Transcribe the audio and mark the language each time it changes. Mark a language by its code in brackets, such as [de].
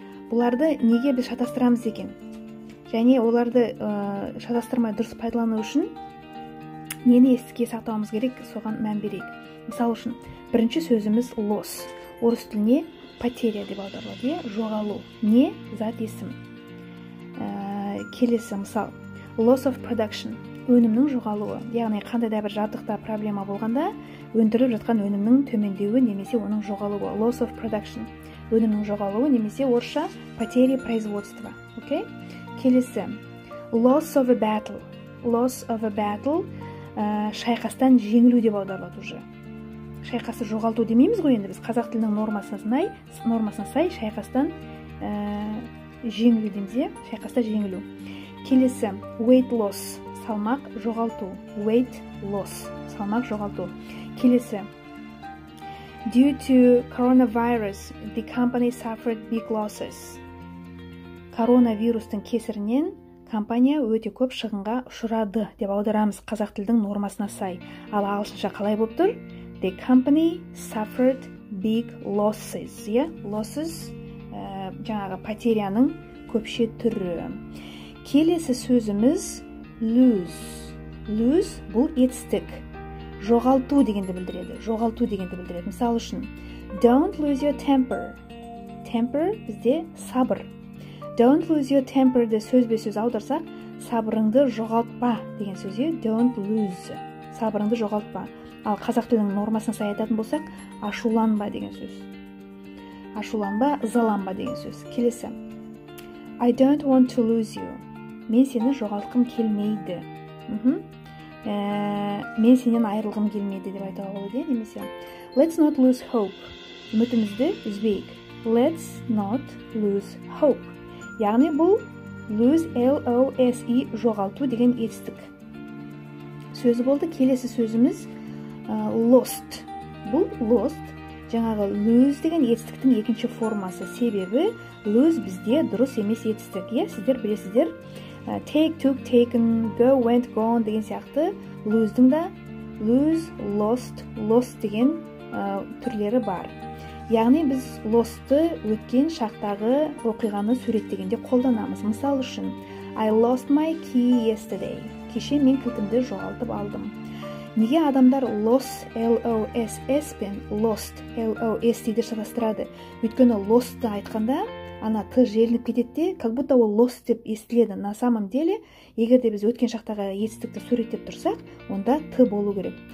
[kk] Бұларды неге біз шатастырамыз екен? Және оларды шатастырмай дұрыс пайдалану үшін нені еске сақтауымыз керек, соған мән берейік. Мысалы үшін, бірінші сөзіміз loss. Орыс тіліне потеря деп аударылады, жоғалу. Не? Зат, есім. Келесі мысал: [en] loss of production. [kk] Өнімнің жоғалуы. Яғни қандай да бір жабдықта проблема болғанда, өндіріліп жатқан өнімнің төмендеуі немесе оның жоғалуы. [en] Loss of production. [kk] Өнімнің жоғалуы немесе орысша [ru] потери производства. [kk] Окей? Келесі: [en] loss of a battle. Loss of a battle [kk] шайқастан жеңілу деп аударылады уже. Шайқасты жоғалту демейміз ғой енді біз, қазақ тілінің нормасына сай шайқастан жеңілу дейміз, шайқаста жеңілу. Келесі: [en] weight loss. [kk] Салмақ жоғалту. [en] Weight loss. [kk] Салмақ жоғалту. Келесі: [en] due to coronavirus, the company suffered big losses. [kk] Коронавирустың кесірінен компания өте көп шығынға ұшырады деп аударамыз қазақ тілдің нормасына сай. Ал ағылшынша қалай болып тұр? [en] The company suffered big losses. [kk] Losses жаңағы потеряның көпше түрі. Келесі сөзіміз lose. Lose бұл етістік. Жоғалту дегенді білдіреді. Жоғалту дегенді білдіреді. Мысалы үшін, [en] don't lose your temper. [kk] Temper бізде сабыр. Don't lose your temper'ді сөзбе-сөз аударсақ, сабырыңды жоғалтпа деген сөзге [en] don't lose. [kk] Сабырыңды жоғалтпа. Ал қазақ тілінің нормасына сай айтатын болсақ, ашуланба деген сөз. Ашуланба, ызаланба деген сөз. Келесі: [en] I don't want to lose you. [kk] Мен сені жоғалтқым келмейді. Мен сенен айырылғым келмейді деп айтуға болады, немесе [en] let's not lose hope. [kk] Үмітімізді үзбейік. [en] Let's not lose hope. [kk] Яғни бұл lose, L-O-S-E, жоғалту деген етістік сөзі болды. Келесі сөзіміз lost. Бұл lost жаңағы lose деген етістіктің екінші формасы. Себебі lose бізде дұрыс емес етістік. Сіздер білесіздер, [en] take, took, taken, go, went, gone [kk] деген сияқты lose'дің да lose, lost, lost деген түрлері бар. Яғни біз lost'ты өткен шақтағы оқиғаны суреттегенде қолданамыз. Мысал үшін, [en] I lost my key yesterday. [kk] Кеше мен кілтімді жоғалтып алдым. Неге адамдар loss, L-O-S-S пен lost, L-O-S-T-ді шатастырады? Өйткені lost'ты айтқанда ана т желініп кетеді, [ru] как будто [kk] ол lost деп естіледі. [ru] На самом деле, [kk] егер де біз өткен шақтағы етістікті суреттеп тұрсақ, онда т болу керек.